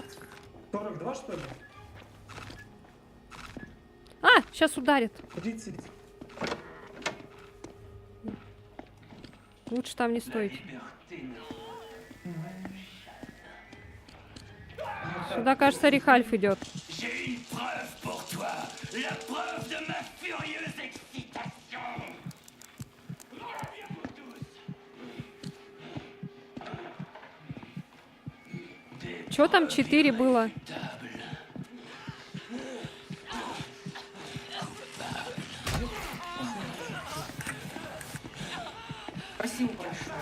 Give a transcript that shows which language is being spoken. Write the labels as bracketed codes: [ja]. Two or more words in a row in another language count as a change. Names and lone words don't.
[ru] 42, что ли? А, сейчас ударит. 30. Лучше там не стойте. Сюда, кажется, Рихальф идет. [fr] J'ai une preuve pour toi. La preuve de ma furieuse excitation. Reviens-vous tous. [ru] Чё там 4 было? Спасибо большое.